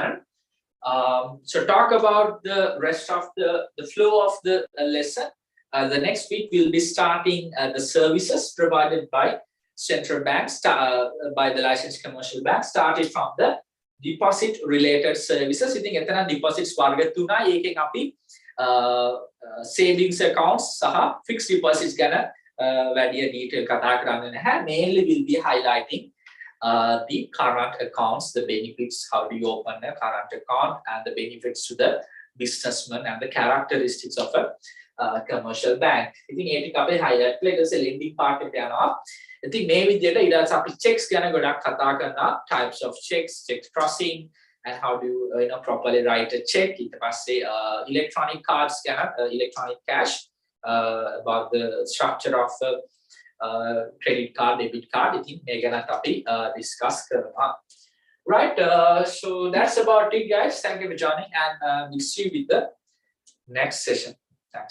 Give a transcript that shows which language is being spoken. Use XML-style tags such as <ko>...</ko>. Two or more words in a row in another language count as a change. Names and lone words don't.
<en>So talk about the rest of the flow of the lesson. The next week we'll be starting the services provided by central banks, by the licensed commercial bank, started from the deposit related services. I think</en> <si>එතන deposits වර්ග තුනයි. ඒකෙන් අපි</si> <en>savings accounts</en> <si>සහ</si> <en>fixed deposits</en> <si>ගැන වැඩි detail කතා කරන්නේ නැහැ.</si> <en>Mainly we'll be highlighting the current accounts, the benefits, how do you open a current account, and the benefits to the businessman and the characteristics of a commercial bank. I think</en> <si>ඒක අපි highlight කළේ</si> <en>lending part</en> <si>එකට යනවා.</si> <en>I think</en> <si>මේ විදිහට ඊට පස්සේ අපි checks ගැන ගොඩක් කතා කරනවා,</si> <en>types of checks, check crossing, and how do you properly write a check.</en> <si>ඊට පස්සේ</si> <en>electronic cards</en> <si>ගැන,</si> <en>electronic cash, about the structure of credit card, debit card. I think we're gonna discuss. Right, so that's about it, guys. Thank you for joining, and we'll see you with the next session.</en>